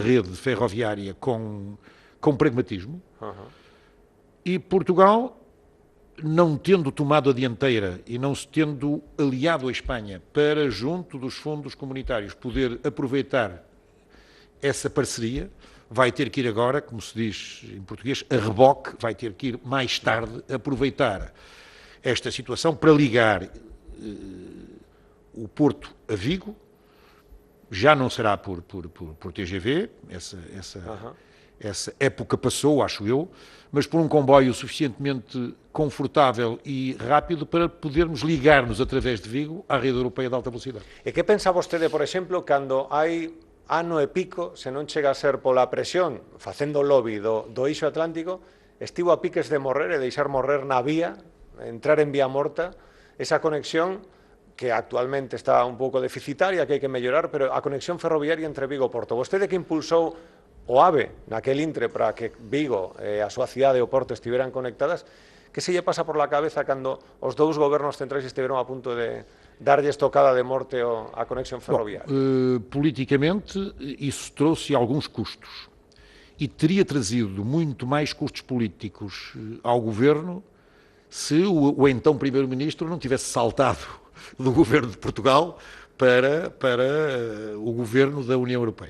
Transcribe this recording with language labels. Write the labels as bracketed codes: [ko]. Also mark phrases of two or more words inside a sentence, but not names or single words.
[pt] rede ferroviária com pragmatismo, e Portugal, não tendo tomado a dianteira e não se tendo aliado à Espanha para, junto dos fundos comunitários, poder aproveitar essa parceria, vai ter que ir agora, como se diz em português, a reboque, vai ter que ir mais tarde aproveitar esta situação para ligar o Porto a Vigo. Já não será por TGV, essa época passou, acho eu, mas por um comboio suficientemente confortável e rápido para podermos ligar-nos através de Vigo à rede europeia de alta velocidade. [gl] E que pensa vostede, por exemplo, cando hai ano e pico, se non chega a ser pola presión, facendo lobby do eixo atlántico, estivo a piques de morrer e deixar morrer na vía, entrar en vía morta, esa conexión que actualmente está un pouco deficitaria, que hai que mellorar, pero a conexión ferroviaria entre Vigo e Porto. Vostede que impulsou o AVE naquel intre para que Vigo e a súa cidade e o Porto estiveran conectadas, que se lle pasa [es] por la cabeza [gl] cando os dous gobernos centrais estiveron a punto de dar-lhes tocada de morte a conexión ferroviária? [pt] Politicamente, isso trouxe alguns custos. E teria trazido muito mais custos políticos ao governo se o então Primeiro-Ministro não tivesse saltado do governo de Portugal para o governo da União Europeia.